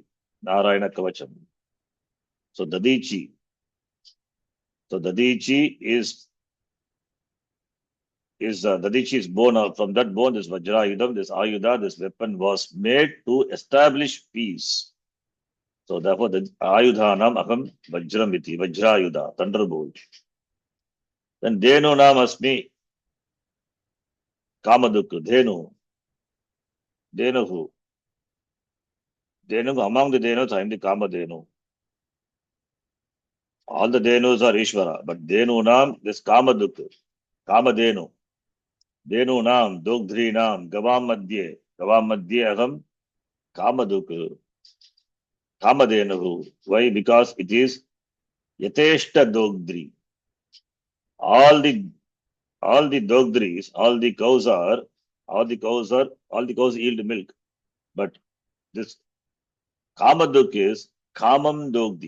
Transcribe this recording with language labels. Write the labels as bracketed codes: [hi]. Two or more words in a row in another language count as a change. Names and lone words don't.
[sa] नारायण कवचम्. [en] So Dadichi. So Dadichi is Dadichi's bone. From that bone, this Vajrayudam, this Ayuda, this weapon was made to establish peace. So therefore, the [sa] आयुधानाम् अहम् वज्रमिति, [en] Vajrayuda, thunderbolt. Then [sa] धेनु नाम् अस्मि कामधुक्, [en] Dhenu. Dhenu who? Dhenu, among the Dhenus, I am the Kamadhenu. All the Dhenus are Ishvara, but [sa] धेनु नाम्, [en] this Kamaduk, Kamadhenu. [sa] धेनु नाम् दोग्ध्री नाम् गवाम् मध्ये अहम् कामधुक् कामधेनुः. [en] Why? Because it is [sa] यथेष्ट दोग्ध्री. [en] All the Dogdris, all the cows yield milk. But this Kamaduk is [sa] कामम् दोग्धि.